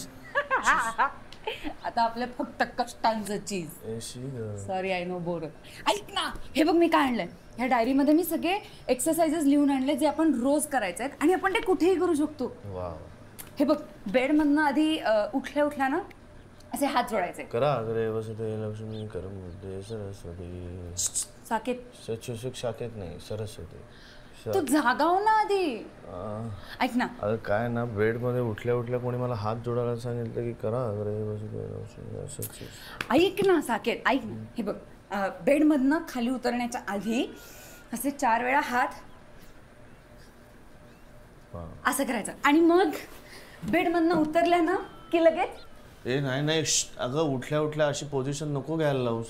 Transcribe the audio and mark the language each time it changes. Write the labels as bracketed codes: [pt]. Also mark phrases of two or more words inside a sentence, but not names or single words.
[mr] आता आपल्या फक्त कष्टांचं चीज. [en] sorry I know bore. [mr] ऐक ना, हे बघ मी काय आणलंय. ह्या डायरीमध्ये मी सगळे एक्सरसाइजेस लिहून आणले जे आपण रोज करायचे आहेत आणि आपण ते कुठेही करू शकतो. हे बघ, बेडमधनं आधी उठल्या उठल्या ना असे हात जोडायचे. [sa] करा अग्रे वसते लक्ष्मी करमुदे सरस्वती. [mr] साकेत साकेत नाही, सरस्वती. तू जागा हो ना आधी. ऐक ना, अरे काय ना, बेड मध्ये उठल्या उठल्या कोणी मला हात जोडायला सांगितलं की [sa] करा अग्रे वसते लक्ष्मी. [mr] ऐक ना साकेत, ऐक ना. हे बघ, बेडमधनं खाली उतरण्याच्या आधी असे 4 वेळा हात असं करायचं आणि मग बेडमधनं उतरल्या ना की लगेच. ए नाही नाही, अगं उठल्या उठल्या अशी पोझिशन नको घ्यायला लावूस.